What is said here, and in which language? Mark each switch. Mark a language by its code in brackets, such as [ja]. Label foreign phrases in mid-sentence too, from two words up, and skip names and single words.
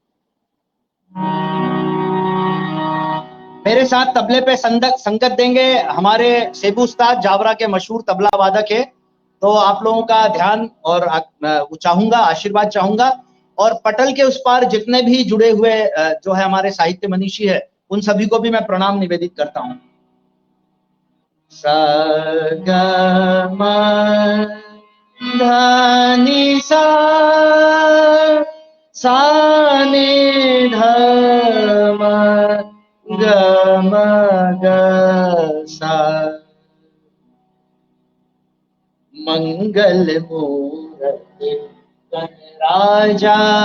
[hi] मेरे साथ तबले पे संगत देंगे हमारे सेबू उस्ताद, जावरा के मशहूर तबला वादक है, तो आप लोगों का ध्यान और चाहूंगा, आशीर्वाद चाहूंगा। और पटल के उस पार जितने भी जुड़े हुए जो है हमारे साहित्य मनीषी है, उन सभी को भी मैं प्रणाम निवेदित करता हूं। सा ग म ध नि सा, सा नि ध म ग म ग सा, मंगल मूरति गणराजा,